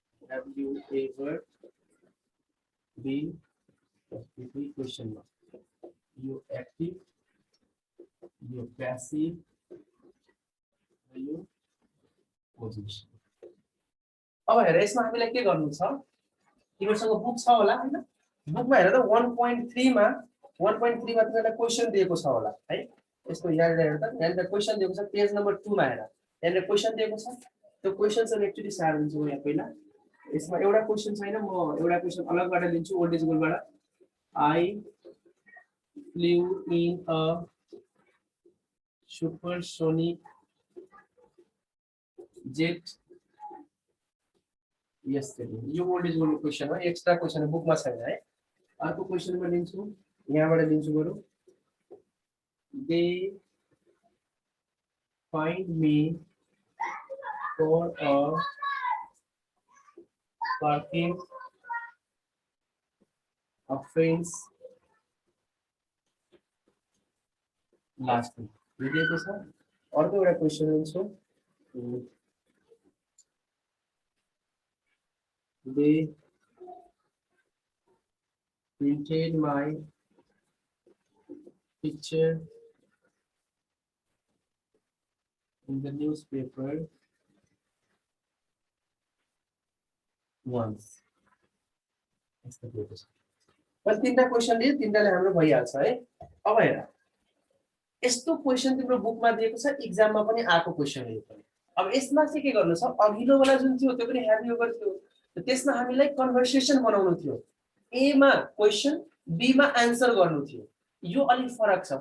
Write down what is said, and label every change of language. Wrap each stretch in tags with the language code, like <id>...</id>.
<en>Have you ever been question mark? You active, you passive, you position.</en> <ne>अब हेर, यसमा हामीलाई के गर्नु छ? तिमीसँग बुक छ होला हैन? बुकमा हेर त 1.3 मा तिमीलाई क्वेशन दिएको छ होला है। यसको यहाँ हेर त, यहाँ क्वेशन दिएको छ, पेज नम्बर 2 मा हेर। यहाँ क्वेशन दिएको छ, त्यो क्वेशन चाहिँ एक्चुअली सार दिन्छु म यहाँ पहिला। यसमा एउटा क्वेशन छैन, म एउटा क्वेशन अलगबाट लिन्छु old age गोलबाट।</ne> <en>I flew in a supersonic jet yesterday.</en> <ne>यो ओल्ड इज गोल्ड क्वेशन हो, एक्स्ट्रा क्वेशन बुकमा छैन है। अर्को क्वेशन म लिन्छु, यहाँबाट लिन्छु बरु।</ne> <en>They find me for a parking offense last week.</en> <ne>यो दिएको छ। अर्को एउटा क्वेशन लिन्छु।</ne> <en>They printed my picture in the newspaper once.</en> <ne>बस तीनटा क्वेशन दिए, तीनटाले हाम्रो भइहाल्छ है। अब हेर, यस्तो क्वेशन तिम्रो बुकमा दिएको छ, एक्जाममा पनि आएको क्वेशन हो यो पनि। अब यसमा चाहिँ के गर्नु छ, अघिल्लो वाला जुन थियो त्यो पनि ह्याभ ओभर थियो, त्यसमा हामीलाई कन्भर्सेसन बनाउनु थियो। ए मा क्वेशन, बी मा आन्सर गर्नु थियो। यो अलि फरक छ।</ne>